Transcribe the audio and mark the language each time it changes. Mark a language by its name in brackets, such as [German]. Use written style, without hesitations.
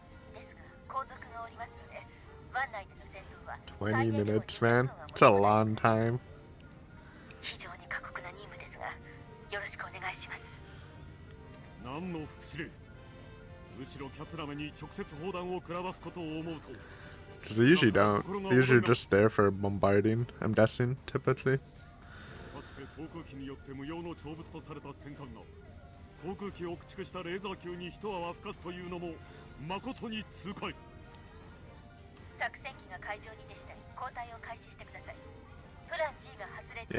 [Japanese] ですが後続がおりますので、湾内での戦闘は [English] 20 minutes, man. It's a long time. [Japanese] 非常に過酷な任務ですが、よろしくお願いします。何の副司令。むしろキャツラメに直接砲弾を食らわすことを思うと。 [English] Because they usually don't. They're usually just there for bombarding, I'm guessing, typically. [Japanese] かつて航空機によって無用の長物とされた戦艦が航空機を駆逐したレーザー級に一泡吹かすというのも誠に痛快。作戦機が海上にてしたり交代を開始してください。プラン G が発令中。